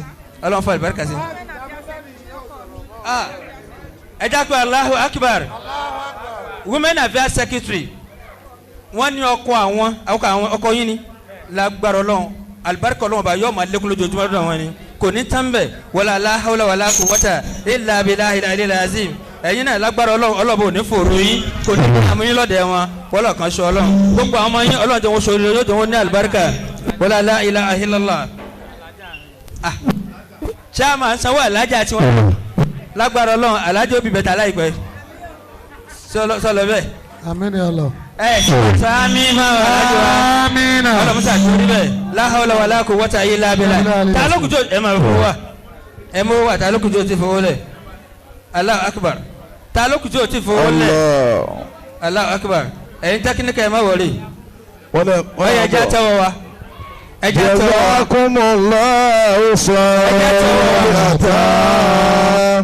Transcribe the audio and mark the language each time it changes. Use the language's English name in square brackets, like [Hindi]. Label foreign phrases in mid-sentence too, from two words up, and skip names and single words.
[Yoruba] ọlọ́run fi àlùbáríkà sí. ẹ dákun [Arabic] الله أكبر [English] women affairs secretary [Yoruba] wọ́n ní ọkọ yín ni lágbára Ọlọ́run alibarika Ọlọ́run bá yọ ọmọ alekun lójoojúmọ́ lọ́dọ̀ wọn ni kò ní tán bẹ̀ [Arabic] ولا لا حول ولا قوة إلا بالله العلي العظيم [Yoruba] ẹ̀yin náà lágbára Ọlọ́run bò ní fòrò yín kò ní àmú yín lọ́dẹ̀ wọn wọ́lọ̀ kan ṣe Ọlọ́run gbogbo àwọn ọmọ yín Ọlọ́run jẹ́ wọn sọ yóò jẹ́ wọn ní alibarika [Arabic] ولا لا إله إلا الله. [Yoruba] chairman sanwó alájà tí wọn lágbára Ọlọ́run alájà òbí bẹ̀tà láìpẹ́ sọlọ bẹ́ẹ̀. amina ọlọ. sami ma alájà wa amina. ọlọmọsá tó rí bẹ́ẹ̀ [Arabic] لا حول ولا قوة إلا بالله. [Yoruba] ta ló kùjọ ẹ máa fowó wa ẹ mọ wa ta ló kùjọ ti fowó lẹ [Arabic] الله أكبر [Yoruba] ta ló kùjọ ti fowó lẹ [Arabic] الله أكبر [Yoruba] ẹ̀yin tẹkiníkà ẹ má wọlé wọ́n yẹ ẹja tẹ́wọ́ wa ẹja tẹ́wọ́ wa. [Arabic] جزاكم الله خيرا.